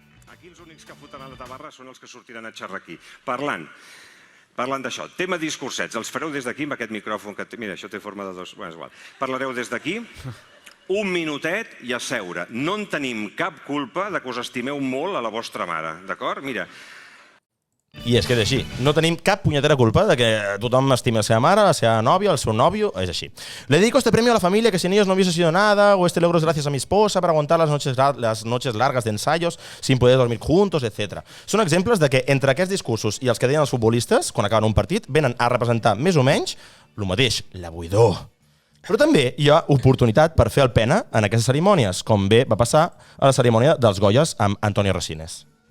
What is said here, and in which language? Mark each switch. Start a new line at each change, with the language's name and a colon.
Catalan: Aquí els únics que fotran a la tabarra són els que sortiran a xerrar aquí. Parlant d'això, tema discursets, els fareu des d'aquí amb aquest micròfon que... Mira, això té forma de dos... Bé, és igual. Parlareu des d'aquí, un minutet i a seure. No en tenim cap culpa de que us estimeu molt a la vostra mare, d'acord? Mira... I és que és així. No tenim cap punyetera culpa de que tothom estimi la seva mare, la seva nòvia, el seu nòvio, és així.
Spanish: Le dedico este premio a la familia que sin ellos no hubiese sido nada, o este logro es gracias a mi esposa para aguantar las noches largas de ensayos sin poder dormir juntos, etc.
Catalan: Són exemples de que entre aquests discursos i els que deien els futbolistes, quan acaben un partit, venen a representar més o menys el mateix, la buidor. Però també hi ha oportunitat per fer el pena en aquestes cerimònies, com bé va passar a la cerimònia dels Goyas amb Antonio Resines.